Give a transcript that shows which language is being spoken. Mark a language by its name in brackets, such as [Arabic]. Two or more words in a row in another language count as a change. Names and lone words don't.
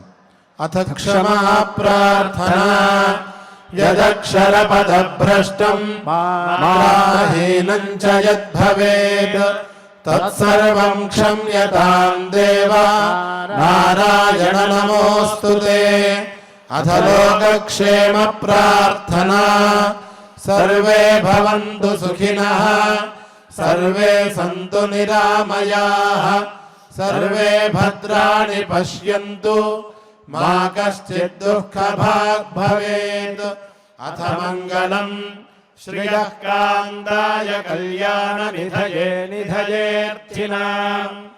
[Sanskrit] अथ क्षमा प्रार्थना यदक्षरपदभ्रष्टं माहीनं च यद्भवेत् तत्सर्वं क्षम्यतां देव नारायण नमोऽस्तु ते। अथ लोकक्षेम प्रार्थना सर्वे भवन्तु सुखिनः सर्वे सन्तु निरामयाः सर्वे भद्राणि पश्यन्तु मा कश्चित् दुःखभाग् भवेत् अथ मङ्गलम् श्रियः कान्ताय कल्याणनिधये निधयेऽर्थिनाम्